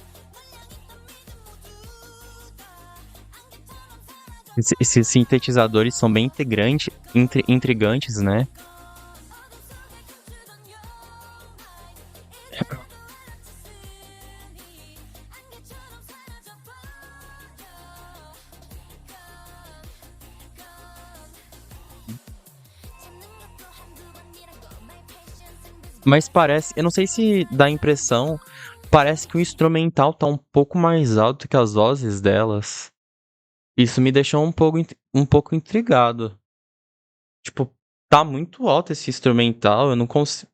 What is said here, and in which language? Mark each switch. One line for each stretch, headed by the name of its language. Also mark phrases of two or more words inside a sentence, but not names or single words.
Korean: 널 향했던 믿음 모두 다 안개처럼 사라져.
Portuguese: Esses sintetizadores são bem intrigantes, né?
Korean: 어둠 속에 감추던
English: your mind
Korean: 이제라도 알아듣으니 안개처럼 사라져버려. 잡는 것도 한두 번이라고
English: my patience invisible.
Portuguese: Mas parece, eu não sei se dá a impressão, parece que o instrumental tá um pouco mais alto que as vozes delas. Isso me deixou um pouco intrigado. Tipo, tá muito alto esse instrumental, eu não consigo.